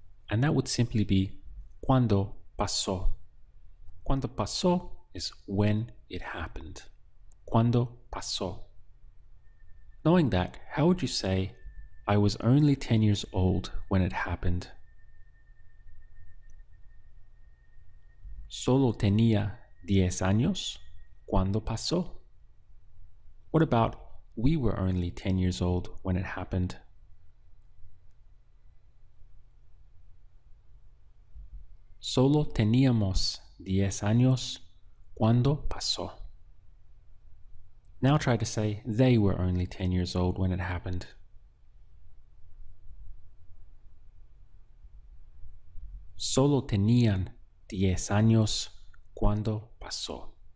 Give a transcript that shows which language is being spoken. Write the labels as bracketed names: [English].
[English] And that would simply be [Spanish] cuando pasó. Cuando pasó [English] is when it happened. [Spanish] Cuando pasó. [English] Knowing that, how would you say, I was only 10 years old when it happened? [Spanish] Solo tenía 10 años cuando pasó. [English] What about we were only 10 years old when it happened? [Spanish] Solo teníamos 10 años cuando pasó. [English] Now try to say they were only 10 years old when it happened. [Spanish] Solo tenían 10 años cuando pasó.